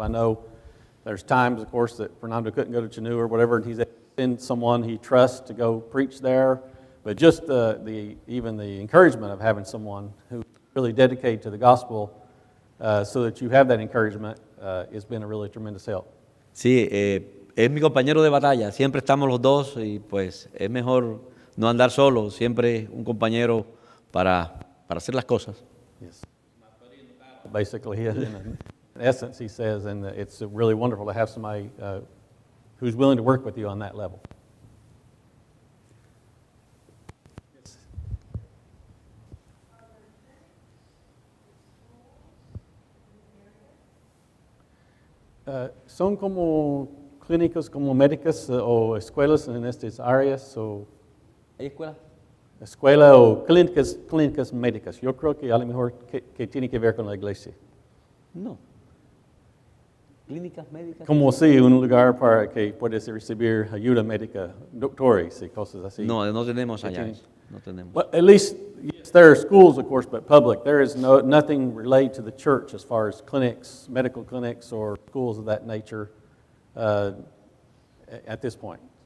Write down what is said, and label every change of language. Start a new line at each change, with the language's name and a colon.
English: I know there's times, of course, that Fernando couldn't go to Chenoo or whatever, and he's able to send someone he trusts to go preach there. But just even the encouragement of having someone who's really dedicated to the gospel, so that you have that encouragement, has been a really tremendous help.
Spanish: Sí, es mi compañero de batalla. Siempre estamos los dos y pues es mejor no andar solo. Siempre un compañero para hacer las cosas.
English: Yes. Basically, in essence, he says, and it's really wonderful to have somebody who's willing to work with you on that level.
Spanish: ¿Son como clínicas, como médicas o escuelas en estas áreas? ¿Hay escuela? Escuela o clínicas médicas. Yo creo que a lo mejor que tiene que ver con la iglesia. No. Clínicas médicas. Como si un lugar para que puedes recibir ayuda médica, doctores y cosas así. No, no tenemos allá eso. No tenemos.
English: Well, at least, yes, there are schools, of course, but public. There is nothing related to the church as far as clinics, medical clinics, or schools of that nature at this point.